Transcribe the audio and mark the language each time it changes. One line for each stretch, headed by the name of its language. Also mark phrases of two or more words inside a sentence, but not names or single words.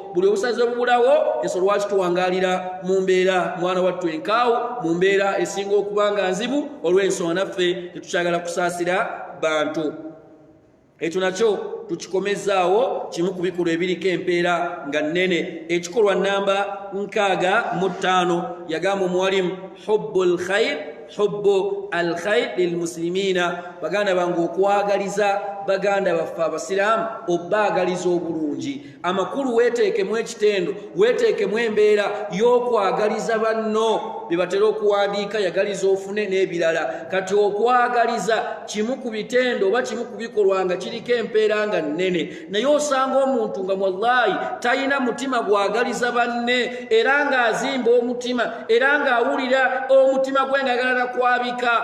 Ganda: Buli obusaasizi obubulawo Yesu lwaki tuwangaalira mu mbeera mwana wattu enkaawu, mu mbeera esinga okubanga nzibu, olw'ensonga naffe tetukyagala kusaasira bantu. Ekyo nakyo tukikomezaawo, kimu ku bikolwa ebiriko empeera nga nnene. Ekikolwa namba 65 yagamba omuwalimu
Arabic: حب الخير حب الخير للمسلمين,
Ganda: baganda bange okwagaliza baganda baffe abasiraamu, obbaagaliza obulungi. Amakulu weeteekemu ekitendo, weeteekemu embeera y'okwagaliza banno bye batera okuwandiika yagaliza ofune n'ebirala. Kati okwagaliza kimu ku bitendo oba kimu ku bikolwa nga kiriko empeera nga nnene, naye osanga omuntu nga wallahi talina mutima gwagaliza banne, era ng'azimba omutima, era ng'awulira omutima gwe ng'agala kwabika.